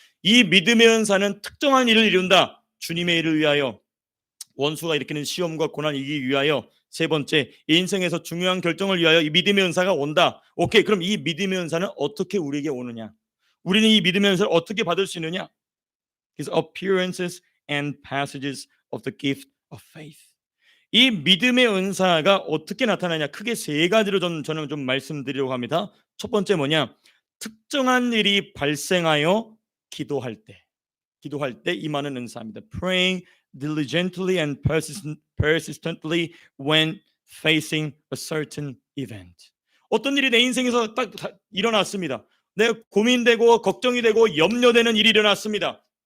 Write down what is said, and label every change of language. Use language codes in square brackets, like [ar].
[ko] 이 믿음의 은사는 특정한 일을 이룬다. 주님의 일을 위하여, 원수가 일으키는 시험과 고난을 이기기 위하여, 세 번째, 인생에서 중요한 결정을 위하여 이 믿음의 은사가 온다. 오케이, 그럼 이 믿음의 은사는 어떻게 우리에게 오느냐? 우리는 이 믿음의 은사를 어떻게 받을 수 있느냐? [en] His appearances and passages of the gift of faith. [ko] 이 믿음의 은사가 어떻게 나타나냐? 크게 세 가지로 저는 좀 말씀드리려고 합니다. 첫 번째 뭐냐? 특정한 일이 발생하여 기도할 때 임하는 은사입니다. [en] Praying diligently and persistently when facing a certain event. [ko] 어떤 일이 내 인생에서 딱 일어났습니다. 내 고민되고 걱정이 되고 염려되는 일이 일어났습니다.